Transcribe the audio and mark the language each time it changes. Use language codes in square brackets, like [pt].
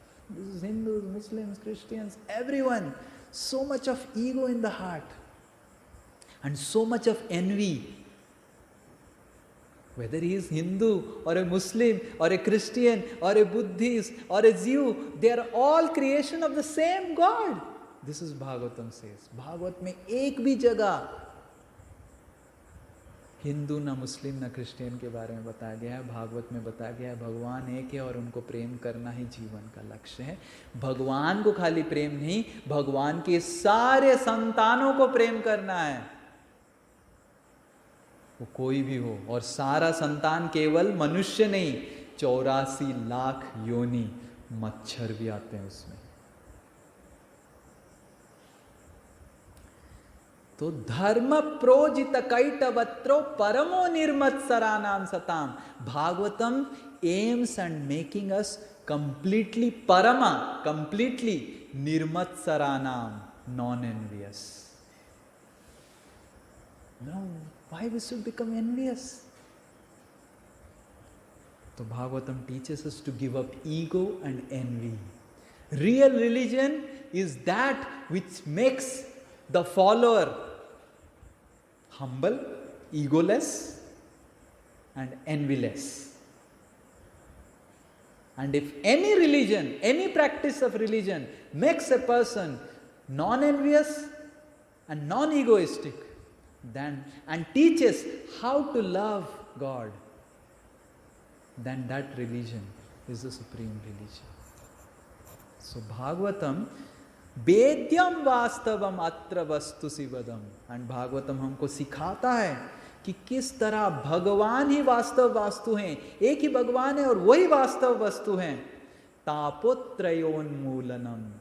[en] This is Hindus, Muslims, Christians, everyone. So much of ego in the heart and so much of envy. Whether he is Hindu or a Muslim or a Christian or a Buddhist or a Jew, they are all creation of the same God. This is Bhagavatam says. [hi] Bhagavat में एक भी जगह हिंदू ना मुस्लिम ना Christian के बारे में बताया गया है. भागवत में बताया गया है भगवान एक है और उनको प्रेम करना ही जीवन का लक्ष्य है. भगवान को खाली प्रेम नहीं, भगवान के सारे संतानों को प्रेम करना है, वो कोई भी हो. और सारा संतान केवल मनुष्य नहीं, 84 लाख योनि मच्छर भी आते हैं उसमें. [sa] तो धर्म प्रोजित कैटवत्रो परमो निर्मत्सरानाम सताम. [en] Bhagavatam aims and making us completely parama, completely nirmatsaranam, non-envious. No, why we should become envious? So Bhagavatam teaches us to give up ego and envy. Real religion is that which makes the follower humble, egoless, and envyless. And if any religion, any practice of religion makes a person non-envious and non-egoistic, then and teaches how to love God, then that religion is the supreme religion. [sa] So Bhagavatam vedyam वास्तवम अत्र वस्तु शिवदम. [hi] And Bhagavatam हमको सिखाता है कि किस तरह भगवान ही वास्तव वस्तु हैं. एक ही भगवान है और वही वास्तव वस्तु हैं. तापोत्रयोन्मूलनम.